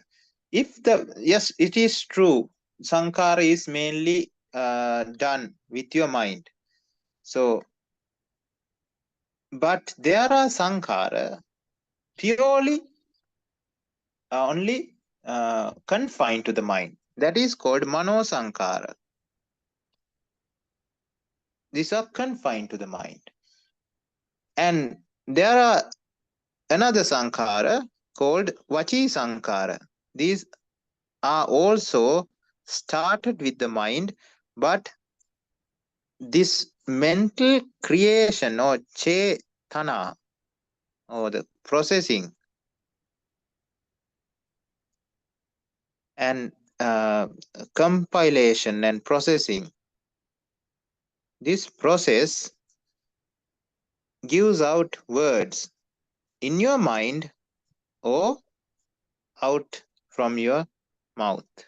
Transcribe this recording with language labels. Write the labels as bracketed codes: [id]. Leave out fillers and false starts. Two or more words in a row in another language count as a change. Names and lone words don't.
[en] Yes, it is true, sankhara is mainly done with your mind. So, but there are sankhara purely only confined to the mind. That is called [pi] mano sankhara. [en] These are confined to the mind. And there are another sankhara called [pi] vachi sankhara. [en] These are also started with the mind, but this mental creation or chetana, or the processing and compilation and processing, this process gives out words in your mind or out from your mouth.